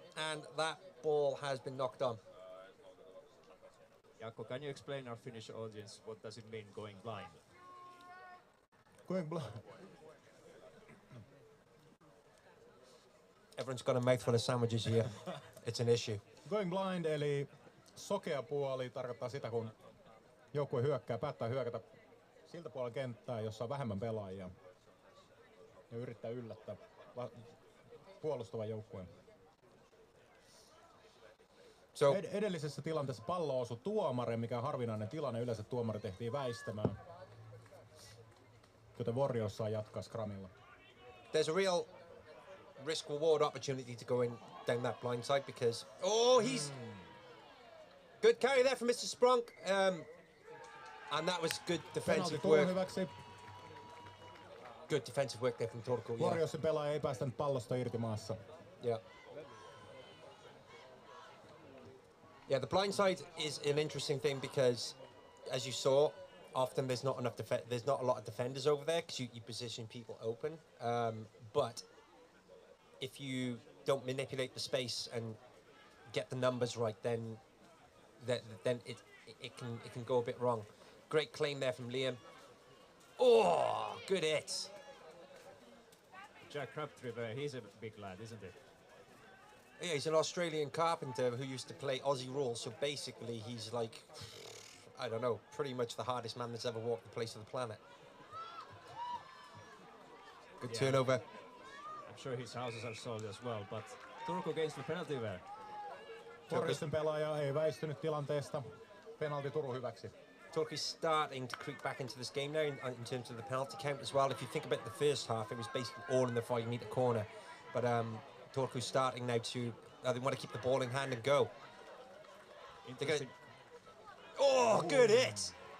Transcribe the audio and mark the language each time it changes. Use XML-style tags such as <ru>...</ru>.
<en>And that ball has been knocked on. Jaakko, can you explain our Finnish audience what does it mean going blind? Going blind. Everyone's got a mouthful of sandwiches here. It's an issue.</en> <fi>Going blind eli sokea puoli tarkoittaa sitä, kun joukkue päättää hyökätä siltä puolella kenttää, jossa on vähemmän pelaajia ja yrittää yllättää puolustavan joukkueen.</fi> <en>So,</en> <fi>Edellisessä tilanteessa pallo osui tuomareen, mikä on harvinainen tilanne. Yleensä tuomari tehtiin väistämään, joten Warriors saa jatkaa scrumilla.</fi> <en>there's a real risk-reward opportunity to go in down that blind side because... Oh, he's... Good carry there from Mr. Sprunk. And that was good defensive work.</en> <fi>Hyväksi.</fi> <en>Good defensive work there from Turku. Yeah.</en> <fi>Warriorsin pelaaja ei päästänyt pallosta irti maassa.</fi> <en>Yeah. Yeah, the blind side is an interesting thing because, as you saw, often there's not a lot of defenders over there because you position people open. But if you don't manipulate the space and get the numbers right, then it can go a bit wrong. Great claim there from Liam. Oh, good hit. Jack Crabtree there, he's a big lad, isn't he? Yeah, he's an Australian carpenter who used to play Aussie rules, so basically he's like, I don't know, pretty much the hardest man that's ever walked the face of the planet. Good turnover. I'm sure his houses are sold as well, but Turku gains the penalty there.</en> <fi>Warriorsin pelaaja ei väistynyt tilanteesta. Penalti Turun hyväksi.</fi> <en>Turkey's starting to creep back into this game now in terms of the penalty count as well. If you think about the first half, it was basically all in the 5-metre corner. But Turkey's starting now to, they want to keep the ball in hand and go. Oh, good hit!</en>